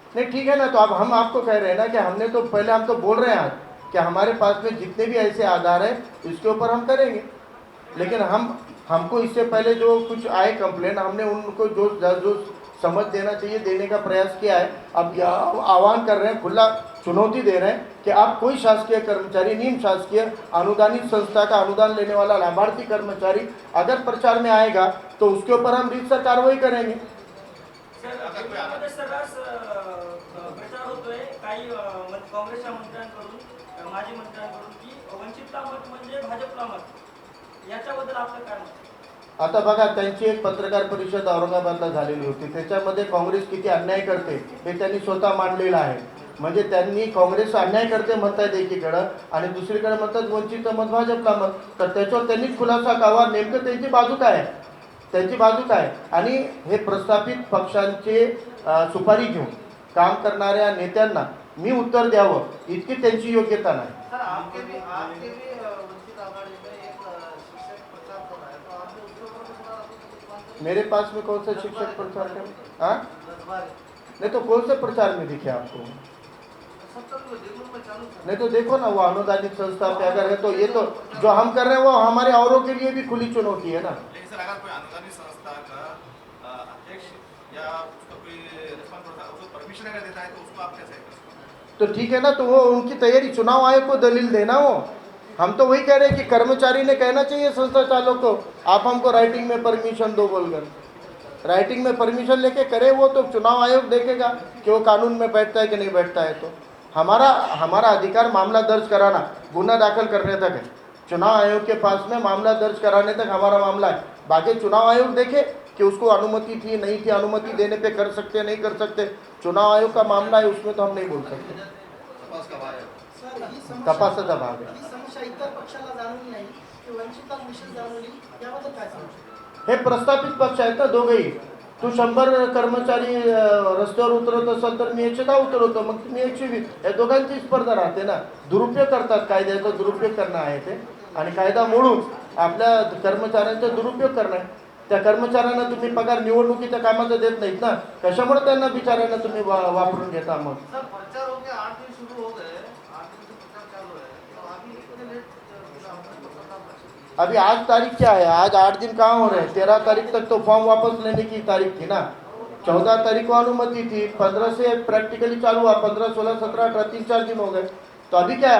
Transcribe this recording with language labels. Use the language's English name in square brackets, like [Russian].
[Hindi] नहीं, ठीक है ना, तो अब हम आपको कह रहे हैं ना कि हमने तो पहले, हम तो बोल रहे हैं आज कि हमारे पास में जितने भी ऐसे आधार हैं इसके ऊपर हम करेंगे, लेकिन हमको इससे पहले जो कुछ आए कंप्लेंट, हमने उनको जो समझ देना चाहिए देने का प्रयास किया है। अब आह्वान कर रहे हैं, खुला चुनौती दे रहे हैं कि आप कोई शासकीय कर्मचारी, निम शासकीय अनुदानित संस्था का अनुदान लेने वाला लाभार्थी कर्मचारी अगर प्रचार में आएगा तो उसके ऊपर हम रीतसर कार्रवाई करेंगे। [Marathi] जिल्ह्यामध्ये सर्रास प्रचार होतोय काही काँग्रेसच्या मंत्र्यांकडून, माजी मंत्र्यांकडून की वंचितला मत म्हणजे भाजपला मत, याच्याबद्दल आपलं काय मत? आता बघा, त्यांची एक पत्रकार परिषद औरंगाबादला झालेली होती, त्याच्यामध्ये काँग्रेस किती अन्याय करते हे त्यांनी स्वतः मांडलेलं आहे। म्हणजे त्यांनी काँग्रेस अन्याय करते म्हणतायत एकीकडं आणि दुसरीकडे म्हणतात वंचित मत भाजपला मत, तर त्याच्यावर त्यांनीच खुलासा करावा नेमकं त्यांची बाजू काय आहे, त्यांची बाजू काय। आणि हे प्रस्थापित पक्षांचे सुपारी घेऊन काम करणाऱ्या नेत्यांना मी उत्तर द्यावं इतकी त्यांची योग्यता नाही। [Hindi] सर, आपके भी वंचित आघाड़ी में एक शिक्षक प्रचार कर रहा है, तो आपने उसके ऊपर भी थोड़ा आपको मेरे पास में कौन सा शिक्षक प्रचार कर, हाँ रजवाड़े नहीं तो कौन से प्रचार में दिखे आपको? सब तक देखो में चालू था। नहीं तो देखो ना, वो अनुदानित संस्था पे अगर है तो ये तो जो हम कर रहे हैं वो हमारे औरों के लिए भी खुली चुनौती है ना। लेकिन सर, अगर कोई अनुदानित संस्था का अध्यक्ष या उसका कोई रिस्पॉन्सिबल उसको परमिशन अगर देता है तो उसको आप कैसे कर सकते हैं? तो ठीक है ना, तो वो उनकी तैयारी, चुनाव आयोग को दलील देना। वो हम तो वही कह रहे हैं कि कर्मचारी ने कहना चाहिए संस्था चालक को आप हमको राइटिंग में परमिशन दो बोलकर, राइटिंग में परमिशन लेके करे, वो तो चुनाव आयोग देखेगा कि वो कानून में बैठता है कि नहीं बैठता है। तो हमारा अधिकार मामला दर्ज कराना, गुना दाखिल करने तक है। चुनाव आयोग के पास में मामला दर्ज कराने तक हमारा मामला है। बाकी चुनाव आयोग देखे कि उसको अनुमति थी नहीं थी, अनुमति देने पे कर सकते नहीं कर सकते, चुनाव आयोग का मामला है, उसमें तो हम नहीं बोल सकते। [Marathi] सर, ही तपासाचा भाग आहे। ही समस्या इतर पक्षाला जाणवली नाही की वंचितला विशेष जाणवली, याबद्दल काय सांगू? हे प्रस्थापित पक्ष आहेत ना दोघेही, तू 100 कर्मचारी रस्त्यावर उतरवत असेल तर मी 110 उतरवतो, मग तुम्ही 120. या दोघांची स्पर्धा राहते ना. दुरुपयोग करतात, कायद्याचा दुरुपयोग करणं आहे ते, आणि कायदा मोडून आपल्या कर्मचाऱ्यांचा दुरुपयोग करणं आहे. त्या कर्मचाऱ्यांना तुम्ही पगार निवडणुकीच्या कामाचा देत नाहीत ना, कशामुळे त्यांना बिचाऱ्यांना तुम्ही वापरून घेता? मग [Hindi] सर प्रचार हो गया, 8 दिन शुरू हो गए, 8 दिन से प्रचार चालू है, तो अभी इतने लेट अभी आज तारीख क्या है? आज 8 दिन कहाँ हो रहे हैं? 13 तारीख तक तो फॉर्म वापस लेने की तारीख थी ना. 14 तारीख को अनुमति थी, 15 से प्रैक्टिकली चालू हुआ, 15, 16, 17, 18, 3-4 दिन हो गए. तो अभी क्या है?